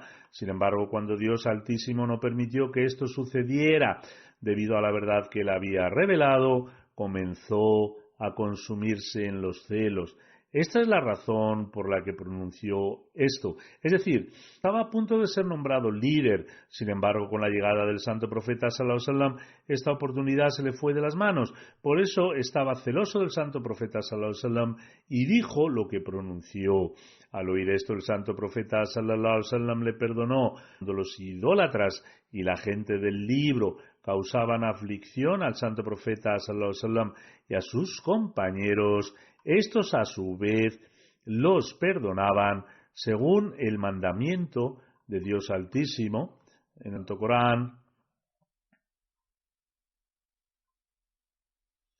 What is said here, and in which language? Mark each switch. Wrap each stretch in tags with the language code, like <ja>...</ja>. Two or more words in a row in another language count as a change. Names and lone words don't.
<es>Sin embargo, cuando Dios Altísimo no permitió que esto sucediera debido a la verdad que él había revelado, comenzó a consumirse en los celos. Esta es la razón por la que pronunció esto. Es decir, estaba a punto de ser nombrado líder. Sin embargo, con la llegada del santo profeta</es> <ar>صلى الله عليه وسلم,</ar> <es>esta oportunidad se le fue de las manos. Por eso estaba celoso del santo profeta</es> <ar>صلى الله عليه وسلم</ar> <es>y dijo lo que pronunció. Al oír esto, el santo profeta</es> <ar>صلى الله عليه وسلم</ar> <es>le perdonó. Cuando los idólatras y la gente del libro causaban aflicción al santo profeta</es> <ar>صلى الله عليه وسلم</ar> <es>y a sus compañeros, estos a su vez los perdonaban según el mandamiento de Dios Altísimo en el Corán.</es>